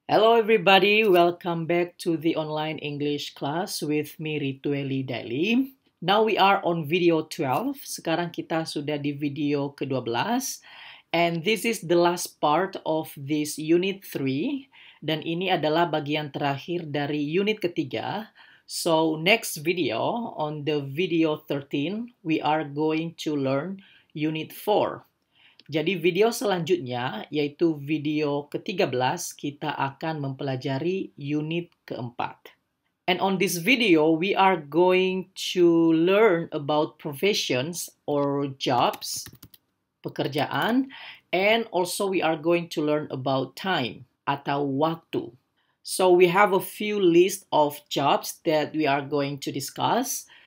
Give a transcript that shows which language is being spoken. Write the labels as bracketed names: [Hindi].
[English] Hello everybody, welcome back to the online English class with me Ritueli Daily. Now we are on video 12, [Indonesian] sekarang kita sudah di video ke-12 [English] and this is the last part of this unit 3 [Indonesian] dan ini adalah bagian terakhir dari unit ketiga. [English] So next video, on the video 13, we are going to learn unit 4. [Indonesian] Jadi video selanjutnya, yaitu video ke-13, kita akan mempelajari unit keempat. [English] And on this video, we are going to learn about professions or jobs, pekerjaan, and also we are going to learn about time, atau waktu. So we have a few list of jobs that we are going to discuss.